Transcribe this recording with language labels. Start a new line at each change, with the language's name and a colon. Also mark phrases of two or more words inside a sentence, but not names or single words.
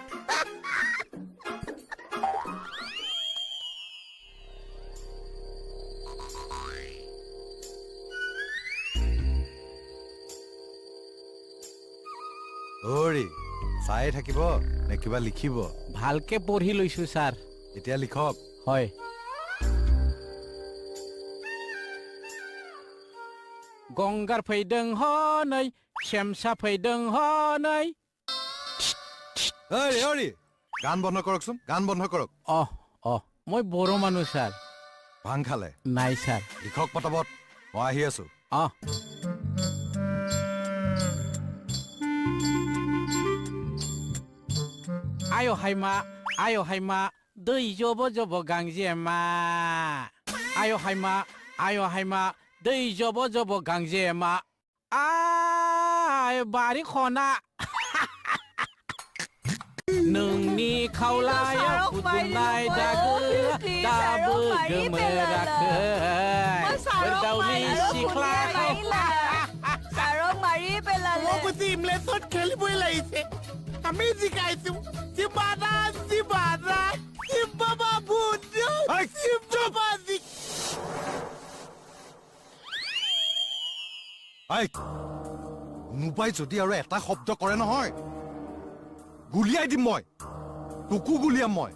Assamese: অৰি চাই থাকিব নে কিবা লিখিব ভালকে পঢ়ি লৈছো ছাৰ এতিয়া লিখক হয় গংগাৰ
Bodo: फैदों हनै शेमसा फैदों हनै
Assamese: অৰি গান বন্ধ কৰকচোন গান বন্ধ কৰক মই বড়ো মানুহ ছাৰ ভাং খালে নাই ছাৰ লিখক পটাপট মই আহি আছো
Bodo: आयो हायमा दै जब जब गांजेमा आयो हायमा दै जब जब गांजेमा बारि खना नोंनि खावलायाव फुदुंनाय दागो दाबो गोमोराखै दाउनि सिख्लाखौ
Assamese: ছাৰক মাৰি পেলালে মই কৈছো ইমলেছত খেলিবই লাগিছে আমি জিকাইছো জিবাদা জিম্বাবা ভূত জিম্বাবা কোনোবাই যদি আৰু এটা শব্দ কৰে নহয় গুলিয়াই দিম মই তোকো গুলিয়াম মই